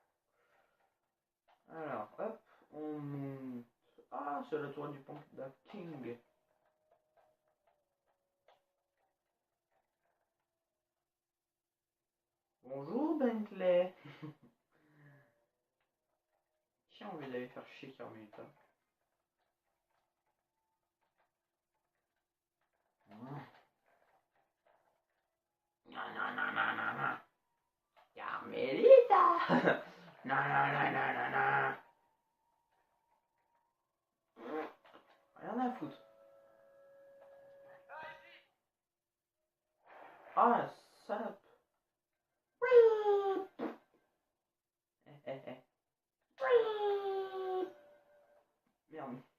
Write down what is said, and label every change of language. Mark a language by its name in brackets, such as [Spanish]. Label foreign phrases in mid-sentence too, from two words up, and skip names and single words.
[French] Alors, hop, on monte. Ah, c'est la tour du Panda King. Bonjour Bentley. Tiens, on va aller faire chier Carmelita. Non, non, non, non, non, non. Carmelita. Non, non, non, non, non, non. Rien à foutre. Ah, salope. Merde.